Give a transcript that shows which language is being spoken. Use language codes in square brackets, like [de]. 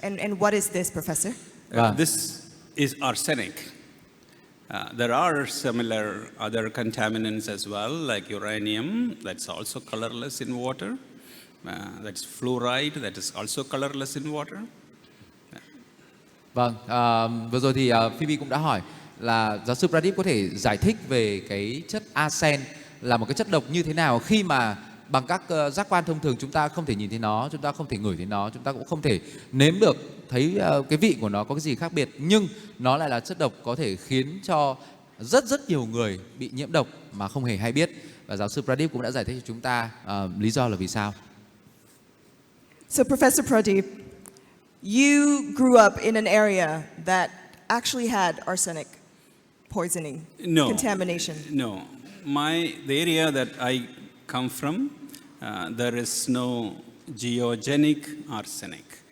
[en] And what is this, Professor? This is arsenic. There are similar other contaminants as well, like uranium, that's also colorless in water. That's fluoride, that is also colorless in water. [vi] Vâng, vừa rồi thì Phoebe cũng đã hỏi là giáo sư Pradeep có thể giải thích về cái chất arsen là một cái chất độc như thế nào khi mà bằng các giác quan thông thường chúng ta không thể nhìn thấy nó, chúng ta không thể ngửi thấy nó, chúng ta cũng không thể nếm được thấy cái vị của nó có cái gì khác biệt, nhưng nó lại là chất độc có thể khiến cho rất nhiều người bị nhiễm độc mà không hề hay biết. Và giáo sư Pradeep cũng đã giải thích cho chúng ta lý do là vì sao. [en] So, Professor Pradeep, you grew up in an area that actually had arsenic poisoning, contamination. No. The area that I come from, there is no geogenic arsenic.